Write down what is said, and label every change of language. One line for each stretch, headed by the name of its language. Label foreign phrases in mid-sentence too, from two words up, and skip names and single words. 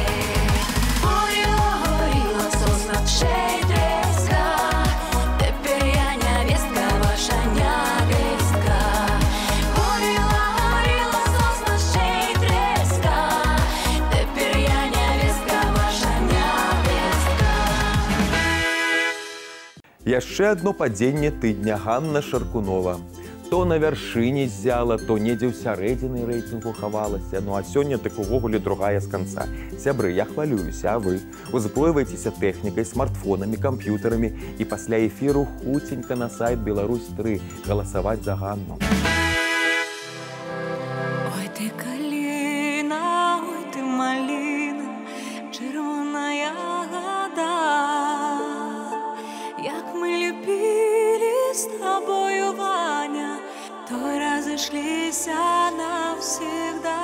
Ukrainian: Горіла, горіла сосна, ще й треска. Тепер я невестка, ваша невестка. Горіла, горіла сосна, ще й треска. Тепер я невестка, ваша невестка.
Belarusian: Яшчэ адно падзенне тыдня Ганна Шаркунова. То на вяршыні ззяла, то недзе ў сярэдзіны рэйтынгу хавалася. Ну а сёння так увогуле другая з канца. Сябры, я хвалююся, а вы? Узброівайцеся тэхнікай, смартфонамі, камп'ютарамі і пасля эфіру хуценька на сайт Беларусь-3 галасаваць за Ганну.
Ukrainian: Ой, ти калина, ой, ти малина, червона ягода. Як ми любили з тобою, Ваня, то разошлися навсегда.